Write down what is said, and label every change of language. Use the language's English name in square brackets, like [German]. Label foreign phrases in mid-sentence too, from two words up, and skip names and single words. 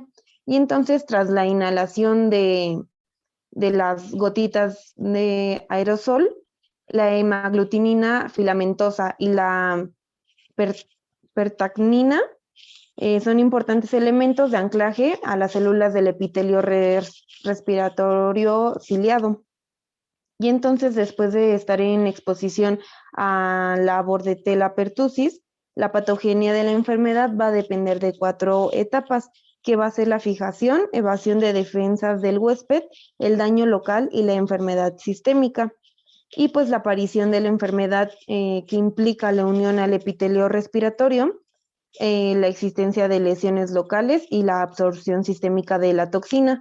[Spanish] Y entonces, tras la inhalación de las gotitas de aerosol, la hemaglutinina filamentosa y la per pertacnina son importantes elementos de anclaje a las células del epitelio respiratorio ciliado. Y entonces, después de estar en exposición a la Bordetella pertussis, la patogenia de la enfermedad va a depender de 4 etapas, que va a ser la fijación, evasión de defensas del huésped, el daño local y la enfermedad sistémica. Y pues la aparición de la enfermedad, que implica la unión al epitelio respiratorio, la existencia de lesiones locales y la absorción sistémica de la toxina.